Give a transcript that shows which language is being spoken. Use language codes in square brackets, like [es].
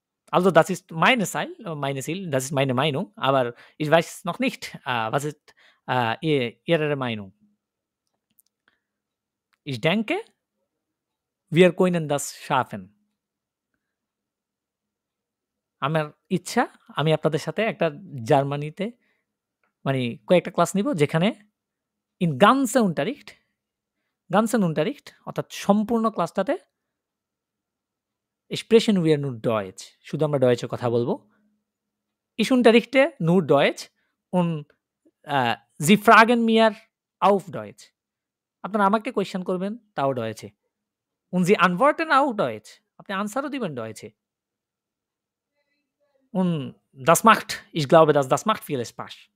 [de] Also das ist meine Ziel, das ist meine Meinung, aber ich weiß noch nicht, was ist Ihre Meinung. Ich denke, wir können das schaffen. [bn] আমার ইচ্ছা আমি আপনাদের সাথে একটা জার্মানিতে মানে কয়েকটা ক্লাস নিব, যেখানে ইন [de] ganzen Unterricht [bn] অর্থাৎ সম্পূর্ণ ক্লাসটাতে [de] sprechen wir nur Deutsch, [bn] শুধু আমরা ডয়েচে কথা বলবো। [de] Ich unterrichte nur Deutsch und Sie fragen mir auf Deutsch, [bn] আপনারা আমাকে কোয়েশ্চেন করবেন তাও Deutsche. [de] und Sie antworten auch Deutsch, [bn] আপনি আনসারও দিবেন Deutsche. [de] und ich glaube, das macht viel Spaß.